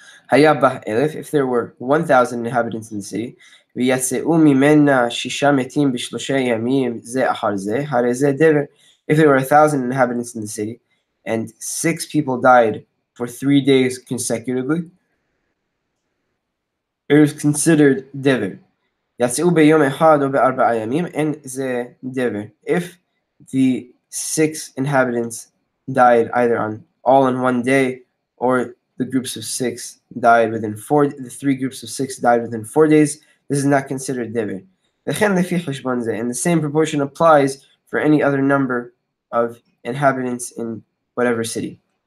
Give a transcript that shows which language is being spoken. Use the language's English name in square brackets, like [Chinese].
[English] Hayabah elef, if there were 1,000 inhabitants in the city, if there were 1,000 inhabitants in the city, and 6 people died for 3 days consecutively, it was considered dever. [Hebrew] יצאו ביום אחד או ב4 ימים, [English] and [Hebrew] זה dever. [English] If the 6 inhabitants died either all in 1 day, or the groups of 6 died within 4, the 3 groups of 6 died within 4 days, this is not considered dever. And the same proportion applies for any other number of inhabitants in whatever city.